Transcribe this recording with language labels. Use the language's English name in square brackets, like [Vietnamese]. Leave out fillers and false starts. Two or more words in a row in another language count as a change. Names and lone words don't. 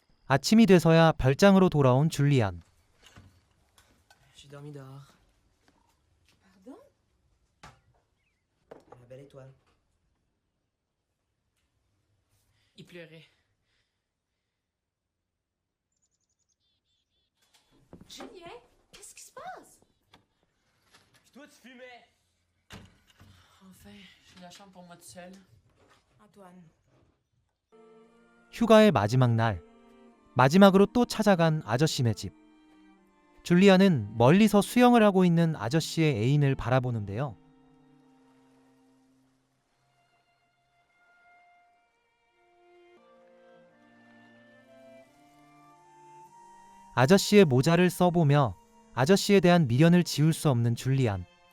[Korean] 아침이 돼서야 별장으로 돌아온 줄리안. [French] J'ai dormi dehors. Pardon? À la belle étoile. Il pleurait. Julien, qu'est-ce qui se passe? Puis toi, tu fumais! Enfin, j'ai la chambre pour moi tout seul. Antoine, [Korean] 휴가의 마지막 날, 마지막으로 또 찾아간 아저씨네 집. 줄리안은 멀리서 수영을 하고 있는 아저씨의 애인을 바라보는데요. 아저씨의 모자를 써보며 아저씨에 대한 미련을 지울 수 없는 줄리안.